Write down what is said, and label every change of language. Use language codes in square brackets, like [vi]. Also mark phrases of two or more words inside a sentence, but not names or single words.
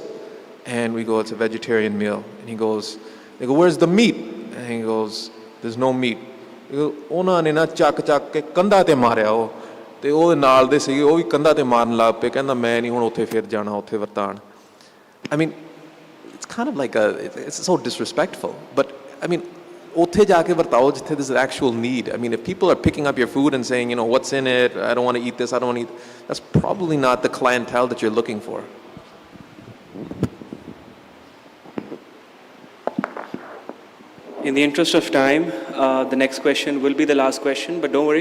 [en] And we go, it's a vegetarian meal. And they go, where's the meat? And he goes, there's no meat. He goes, [pa] ਉਹਨਾਂ ਨੇ ਨਾ ਚੱਕ ਕੇ ਕੰਧਾ ਤੇ ਮਾਰਿਆ ਉਹ, ਤੇ ਉਹ ਨਾਲ ਦੇ ਸੀਗੇ, ਉਹ ਵੀ ਕੰਧਾ ਤੇ ਮਾਰਨ ਲੱਗ ਪਏ, ਕਹਿੰਦਾ ਮੈਂ ਨਹੀਂ ਹੁਣ ਉੱਥੇ ਫਿਰ ਜਾਣਾ, ਉੱਥੇ ਵਰਤਾਣ. [en] I mean, it's kind of like it's so disrespectful. But I mean, [pa] ਉੱਥੇ ਜਾ ਕੇ ਵਰਤਾਓ ਜਿੱਥੇ [en] there's an actual need. I mean, if people are picking up your food and saying, what's in it, I don't want to eat this, I don't want to eat, that's probably not the clientele that you're looking for. In the interest of time, the next question will be the last question, but don't worry.